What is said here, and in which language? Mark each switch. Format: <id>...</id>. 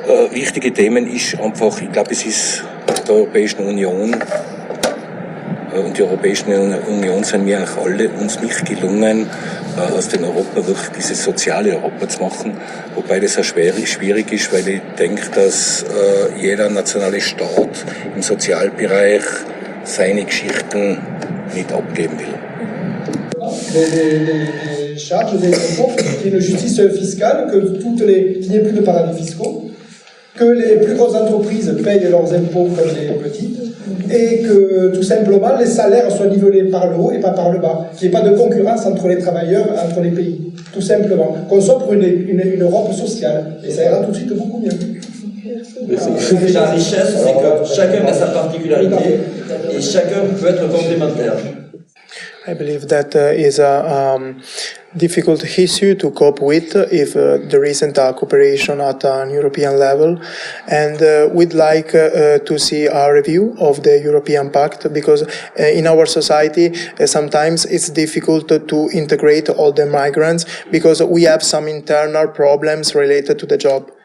<de>Wichtige Themen ist einfach, ich glaube, es ist der Europäischen Union und die Europäische Union sind wir auch alle uns nicht gelungen, aus dem Europa wirklich dieses soziale Europa zu machen, wobei das auch schwierig ist, weil ich denke, dass jeder nationale Staat im Sozialbereich seine Geschichten nicht abgeben will.</de> <fr>Les charges des impôts, qu'il y ait une justice fiscale, qu'il n'y ait plus de paradis fiscaux. que les plus grosses entreprises payent leurs impôts comme les petites, et que tout simplement les salaires soient nivelés par le haut et pas par le bas, qu'il n'y ait pas de concurrence entre les travailleurs, entre les pays, tout simplement. Qu'on soit pour une Europe sociale, et ça ira tout de suite beaucoup mieux. La richesse, c'est que chacun a sa particularité et chacun peut être complémentaire.</fr> <en>I believe that is a difficult issue to cope with if there isn't a cooperation at an European level, and we'd like to see a review of the European Pact, because in our society sometimes it's difficult to integrate all the migrants because we have some internal problems related to the job.</en>